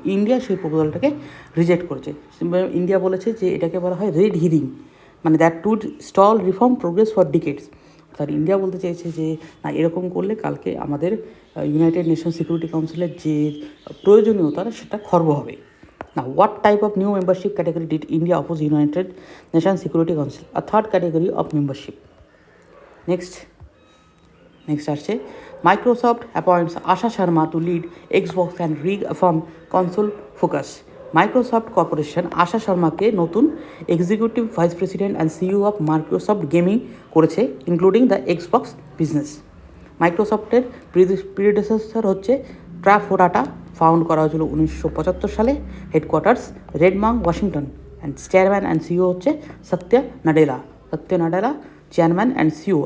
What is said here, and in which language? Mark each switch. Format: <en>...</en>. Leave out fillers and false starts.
<bn>India সেই প্রপোজালটাকে reject করেছে। India বলেছে যে এটাকে বলা হয় রেড হিরিং, মানে</bn> <en>That stood stall reform progress for decades.</en> <bn>অর্থাৎ ইন্ডিয়া বলতে চেয়েছে যে না, এরকম করলে কালকে আমাদের ইউনাইটেড নেশন সিকিউরিটি কাউন্সিলের যে প্রয়োজনীয়তা সেটা খর্ব হবে।</bn> <en>Now, what type of new membership category did India oppose United Nations Security Council? A third category of membership. Next</en> <bn>আসছে</bn> <en>Microsoft appoints Asha Sharma to lead Xbox and reaffirm console focus.</en> <bn>Microsoft corporation আশা শর্মাকে নতুন executive vice president and CEO of Microsoft gaming করেছে,</bn> <en>Including the Xbox business.</en> <bn>মাইক্রোসফটের প্রিডেসেসর হচ্ছে ট্রাফোডাটা, found করা হয়েছিল 1975 সালে, headquarters রেডমার্ক Washington, and chairman and CEO হচ্ছে সত্য Nadella, chairman and CEO.</bn>